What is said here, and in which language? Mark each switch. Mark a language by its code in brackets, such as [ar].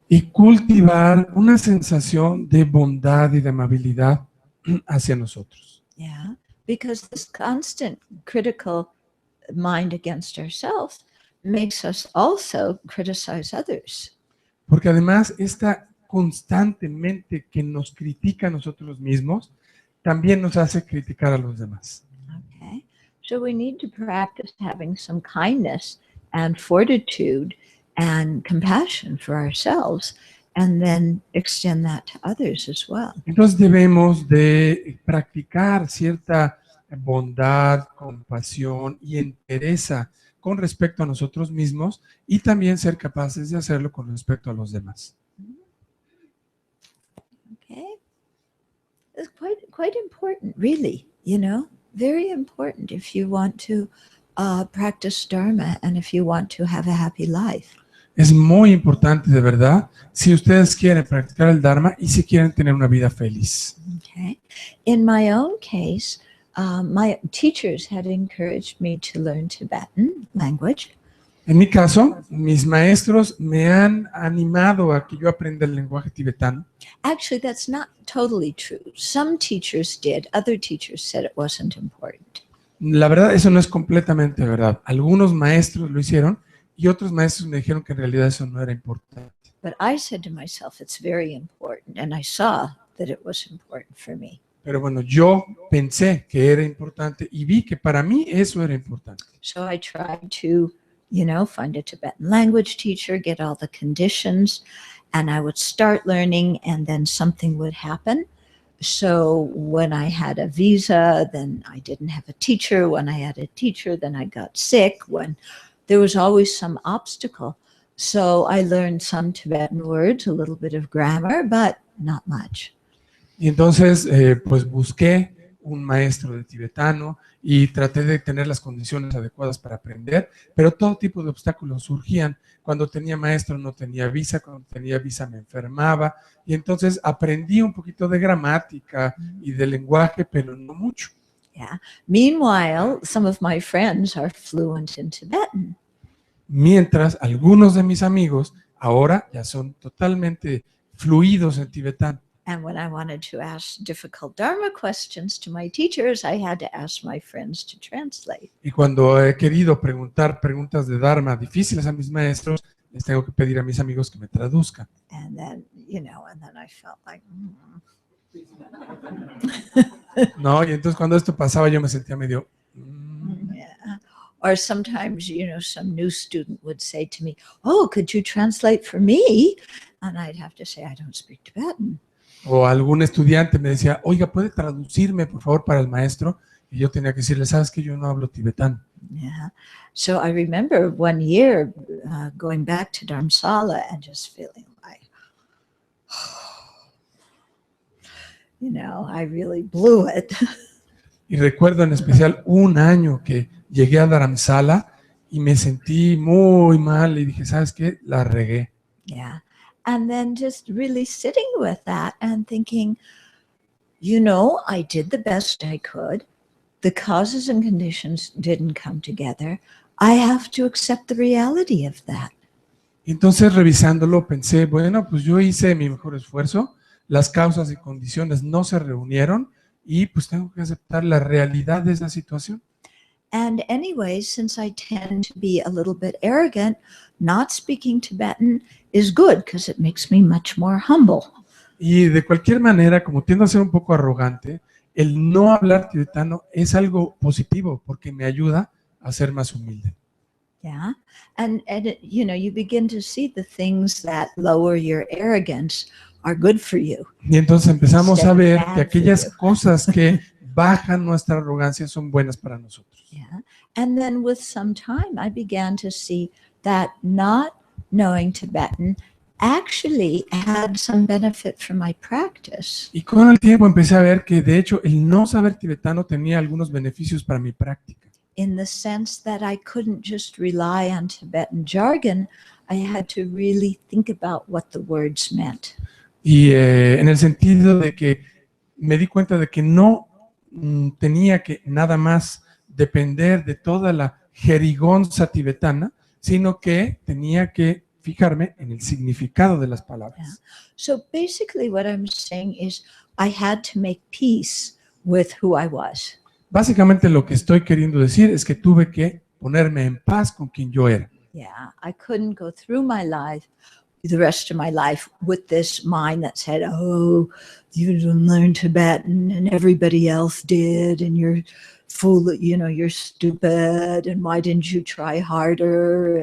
[es] Y cultivar una sensación de bondad y de amabilidad hacia nosotros. [en] Yeah, because this constant critical mind against ourselves makes us also criticize others. [es] Porque además esta constantemente que nos critica a nosotros mismos, también nos hace criticar a los demás. [en] Okay, so we need to practice having some kindness and fortitude and compassion for ourselves, and then extend that to others as well. [es] Entonces debemos de practicar cierta bondad, compasión y entereza con respecto a nosotros mismos y también ser capaces de hacerlo con respecto a los demás. [en] Okay, it's quite important, really. Very important if you want to practice Dharma and if you want to have a happy life. [es] Es muy importante, de verdad, si ustedes quieren practicar el Dharma y si quieren tener una vida feliz. [en] Okay. In my own case, my teachers had encouraged me to learn Tibetan language. [es] En mi caso, mis maestros me han animado a que yo aprenda el lenguaje tibetano. [en] Actually, that's not totally true. Some teachers did. Other teachers said it wasn't important. [es] La verdad, eso no es completamente verdad. Algunos maestros lo hicieron y otros maestros me dijeron que en realidad eso no era importante. [en] But I said to myself, it's very important, and I saw that it was important for me. [es] Pero bueno, yo pensé que era importante y vi que para mí eso era importante. [en] So I tried to, find a Tibetan language teacher, get all the conditions, and I would start learning, and then something would happen. So when I had a visa, then I didn't have a teacher. When I had a teacher, then I got sick. When there was always some obstacle. So I learned some Tibetan words, a little bit of grammar, but not much. [es] Y entonces, pues busqué un maestro de tibetano y traté de tener las condiciones adecuadas para aprender, pero todo tipo de obstáculos surgían. Cuando tenía maestro no tenía visa, cuando tenía visa me enfermaba, y entonces aprendí un poquito de gramática y de lenguaje, pero no mucho. [en] Yeah. Meanwhile, some of my friends are fluent in Tibetan. [es] Mientras algunos de mis amigos ahora ya son totalmente fluidos en tibetano. [en] And when I wanted to ask difficult Dharma questions to my teachers, I had to ask my friends to translate. [es] Y cuando he querido preguntar preguntas de Dharma difíciles a mis maestros, les tengo que pedir a mis amigos que me traduzcan. [en] And then, and then I felt like, [es] No, y entonces cuando esto pasaba yo me sentía medio... [en] yeah. Or sometimes, some new student would say to me, oh, could you translate for me? And I'd have to say, I don't speak Tibetan. [es] O algún estudiante me decía, oiga, ¿puede traducirme por favor para el maestro? Y yo tenía que decirle, sabes que yo no hablo tibetano. [en] Yeah. So I remember one year going back to Dharamsala and just feeling like, I really blew it. [es] Y recuerdo en especial un año que llegué a Dharamsala y me sentí muy mal y dije, ¿sabes qué? La regué. [en] Yeah. And then just really sitting with that and thinking, I did the best I could. The causes and conditions didn't come together. I have to accept the reality of that. [es] Entonces, revisándolo, pensé, bueno, pues yo hice mi mejor esfuerzo, las causas y condiciones no se reunieron y pues tengo que aceptar la realidad de esa situación. [en] And anyway, since I tend to be a little bit arrogant, not speaking Tibetan is good because it makes me much more humble. [es] Y de cualquier manera, como tiendo a ser un poco arrogante, el no hablar tibetano es algo positivo porque me ayuda a ser más humilde. [en] Yeah. And you begin to see the things that lower your arrogance are good for you. [es] Y entonces empezamos a ver que [en] Bad for [es] aquellas [en] you. [es] cosas que bajan nuestra arrogancia son buenas para nosotros. [en] Yeah. And then with some time, I began to see that not knowing Tibetan actually had some benefit for my practice. [es] Y con el tiempo empecé a ver que de hecho el no saber tibetano tenía algunos beneficios para mi práctica. [en] In the sense that I couldn't just rely on Tibetan jargon, I had to really think about what the words meant. [es] Y en el sentido de que me di cuenta de que no tenía que nada más depender de toda la jerigonza tibetana, sino que tenía que fijarme en el significado de las palabras. [en] So basically what I'm saying is I had to make peace with who I was. [es] Básicamente lo que estoy queriendo decir es que tuve que ponerme en paz con quien yo era. [en] Yeah, I couldn't go through my life, the rest of my life, with this mind that said, "Oh, you didn't learn Tibetan, and everybody else did, and you're fool, you're stupid, and why didn't you try harder?